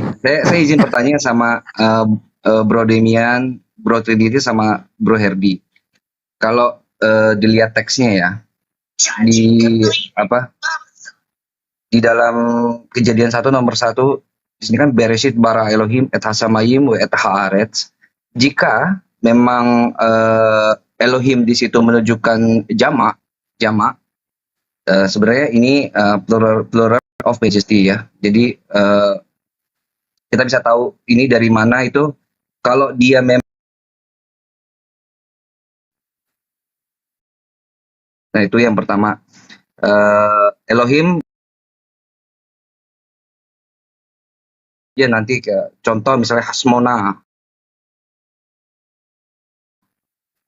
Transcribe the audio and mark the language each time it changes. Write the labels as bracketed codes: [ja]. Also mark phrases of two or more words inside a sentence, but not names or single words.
[id] Saya izin bertanya sama Bro Demian, Bro Trinity, sama Bro Herdi. Kalau dilihat teksnya ya, di dalam Kejadian 1 nomor 1, di sini kan [he] בראשית ברא אלהים את השמים ואת הארץ. [id] Jika memang Elohim di situ menunjukkan jamak, sebenarnya ini [en] plural of majesty [id] ya. Jadi kita bisa tahu ini dari mana itu kalau dia memang. Nah itu yang pertama. Elohim ya, nanti ke contoh misalnya Hasmona.